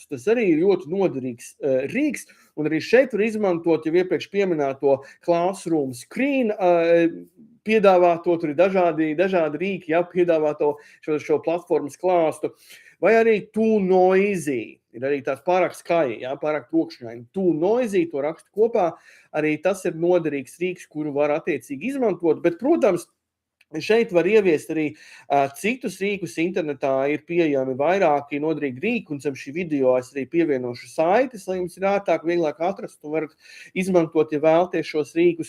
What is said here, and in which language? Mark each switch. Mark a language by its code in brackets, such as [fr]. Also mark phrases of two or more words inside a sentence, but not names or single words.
[lv] Tas arī ir ļoti noderīgs rīks, un arī šeit var izmantot jau iepriekš pieminēto Classroom Screen, piedāvāto, tur ir dažādi rīki, ja, piedāvāto šo platformas klāstu, vai arī Too Noisy. Ir arī tāds pārāk skaļi, pārāk trokšņaini. Too Noisy, to rakstu kopā, arī tas ir noderīgs rīks, kuru var attiecīgi izmantot, bet, protams, šeit var ieviest arī citus rīkus. Internetā ir pieejami vairāki noderīgi rīki, un zem šī video es arī pievienošu saites, lai jums ir ārtāk, vieglāk atrast, un varat izmantot, ja vēlties šos rīkus.